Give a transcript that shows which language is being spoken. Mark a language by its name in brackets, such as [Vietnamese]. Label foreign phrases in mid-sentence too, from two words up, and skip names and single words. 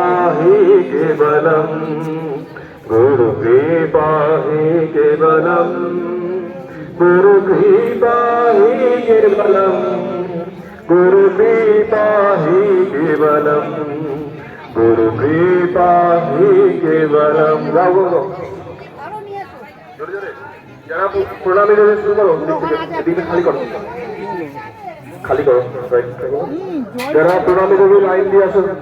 [Sanskrit] ही केवलम, गुरु कृपा ही केवलम, गुरु कृपा ही केवलम, गुरु कृपा ही केवलम, गुरु कृपा ही केवलम। [Bangla] যারা প্রণামী দেবে শুরু করো, এদিকে খালি করো, খালি করো, যারা প্রণামী দেবে লাইন দিয়ে আসো।